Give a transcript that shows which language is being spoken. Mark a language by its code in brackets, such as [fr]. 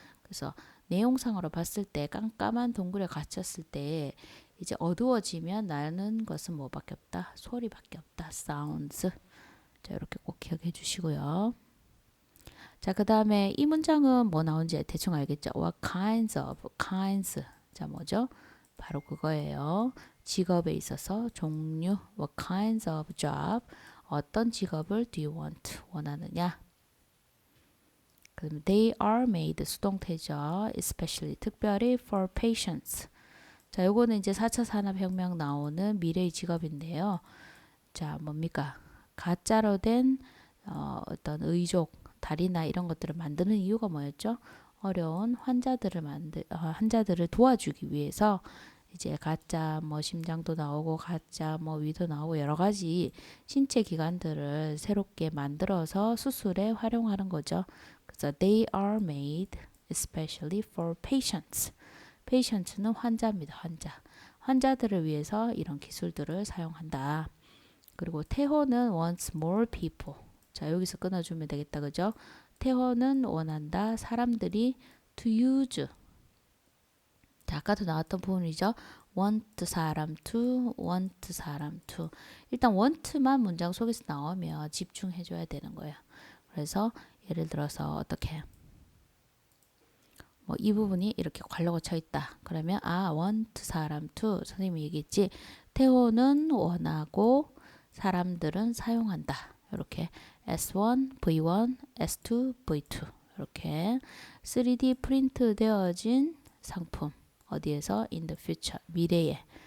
[ko] 그래서 내용상으로 봤을 때 깜깜한 동굴에 갇혔을 때 이제 어두워지면 나는 것은 뭐밖에 없다? 소리밖에 없다. sounds. 자, 이렇게 꼭 기억해 주시고요. 자, 그 다음에 이 문장은 뭐 나온지 대충 알겠죠? [en] What kinds of, kinds. [ko] 자, 뭐죠? 바로 그거예요. 직업에 있어서 종류, [en] what kinds of job, [ko] 어떤 직업을 [en] do you want, [ko] 원하느냐. 그럼 [en] they are made, [ko] 수동태죠. [en] especially, [ko] 특별히 [en] for patients. [ko] 자, 요거는 이제 4차 산업혁명 나오는 미래의 직업인데요. 자, 뭡니까? 가짜로 된 어떤 의족, 다리나 이런 것들을 만드는 이유가 뭐였죠? 어려운 환자들을 도와주기 위해서 이제 가짜 뭐 심장도 나오고 가짜 뭐 위도 나오고 여러 가지 신체 기관들을 새롭게 만들어서 수술에 활용하는 거죠. 그래서 [en] they are made especially for patients. [ko] patients는 환자입니다. 환자들을 위해서 이런 기술들을 사용한다. 그리고 태호는 [en] wants more people. [ko] 자, 여기서 끊어주면 되겠다. 그죠? 태호는 원한다. 사람들이 to use. 자, 아까도 나왔던 부분이죠. want 사람 to, want 사람 to. 일단 want만 문장 속에서 나오면 집중해 줘야 되는 거예요. 그래서 예를 들어서 어떻게 뭐 이 부분이 이렇게 괄호가 쳐 있다. 그러면 want 사람 to 선생님이 얘기했지. 태호는 원하고 사람들은 사용한다. 이렇게 S1, V1, S2, V2 이렇게 3D 프린트 되어진 상품 어디에서 [en] in the future [ko] 미래에.